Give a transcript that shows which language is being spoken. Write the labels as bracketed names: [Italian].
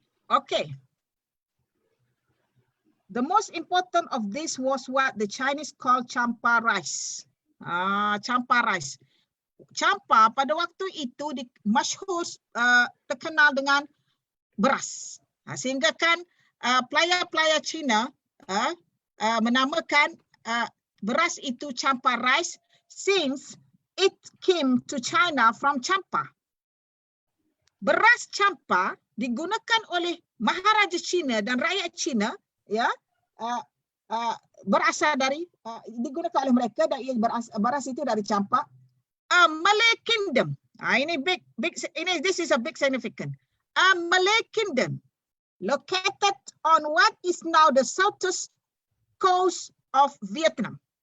[English] Okay. The most important of this was what the Chinese call champa rice. Champa rice. [Malay] Champa pada waktu itu masyhur terkenal dengan beras. Sehingga kan pelayar-pelayar Cina menamakan beras itu [English] champa rice since it came to China from Champa. [Malay] Beras champa digunakan oleh Maharaja Cina dan rakyat Cina, ya, berasal dari digunakan oleh mereka dan beras itu dari Champa. [English] Malay Kingdom. This is a big significant. Malay Kingdom located on what is now the southeast coast of Vietnam.